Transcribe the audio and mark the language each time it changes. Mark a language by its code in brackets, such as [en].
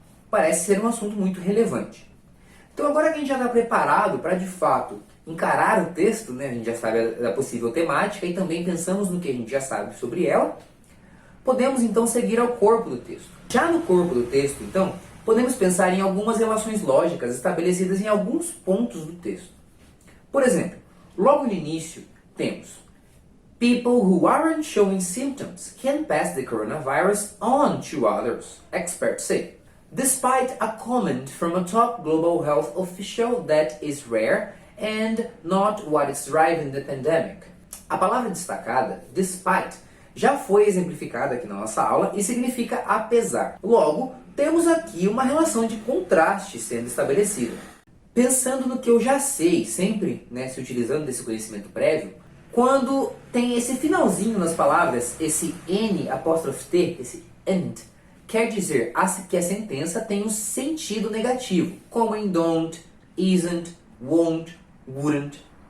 [pt] Parece ser um assunto muito relevante. Então agora que a gente já está preparado para de fato encarar o texto, né, a gente já sabe da possível temática e também pensamos no que a gente já sabe sobre ela, podemos então seguir ao corpo do texto. Já no corpo do texto, então, podemos pensar em algumas relações lógicas estabelecidas em alguns pontos do texto. Por exemplo, logo no início temos: [en] People who aren't showing symptoms can pass the coronavirus on to others, experts say. Despite a comment from a top global health official that is rare and not what is driving the pandemic. [pt] A palavra destacada, despite, já foi exemplificada aqui na nossa aula e significa apesar. Logo, temos aqui uma relação de contraste sendo estabelecida. Pensando no que eu já sei, sempre se utilizando desse conhecimento prévio, quando tem esse finalzinho nas palavras, esse N''T, esse and, quer dizer que a sentença tem um sentido negativo, como em don't, isn't, won't, wouldn't.